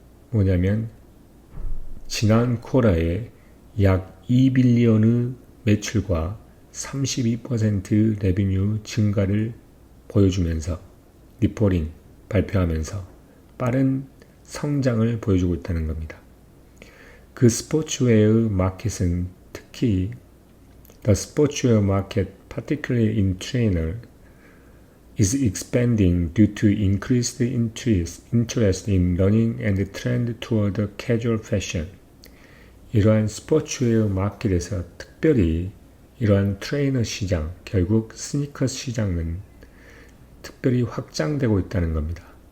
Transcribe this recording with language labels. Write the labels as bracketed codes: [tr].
[ko] 뭐냐면 지난 쿼터에 약 2빌리언의 매출과 32% 레비뉴 증가를 보여주면서 리포팅 발표하면서 빠른 성장을 보여주고 있다는 겁니다. 그 스포츠웨어 마켓은 특히 [en] the sportswear market, particularly in trainer, is expanding due to increased interest in running and trend toward casual fashion. [ko] 이러한 스포츠웨어 마켓에서 특별히 이러한 트레이너 시장, 결국 스니커 시장은 특별히 확장되고 있다는 겁니다.